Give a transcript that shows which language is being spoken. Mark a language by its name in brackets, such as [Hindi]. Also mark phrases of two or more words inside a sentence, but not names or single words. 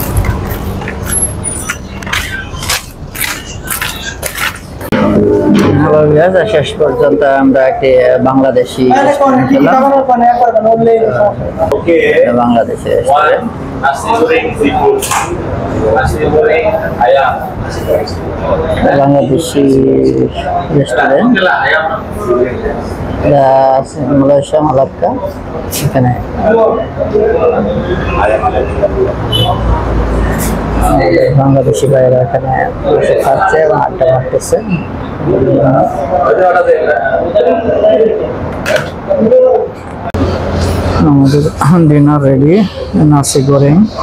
[English] hello viewers, [Bangla] শেষ পর্যন্ত আমরা একটি বাংলাদেশি রেস্টুরেন্ট খেলাম। [English] Okay. [Bangla] বাংলাদেশি রেস্টুরেন্ট। [Malay] Nasi goreng seafood. Nasi goreng ayam. [Bangla] বাংলাদেশি রেস্টুরেন্ট, [Malay] Okay lah ayam. [Bangla] মালয়েশিয়া মালাক্কা। এখানে বাংলাদেশি ভাইয়েরা এখানে বসে খাচ্ছে এবং আড্ডা মারতেছে। আমাদের ডিনার রেডি, [Malay] nasi goreng.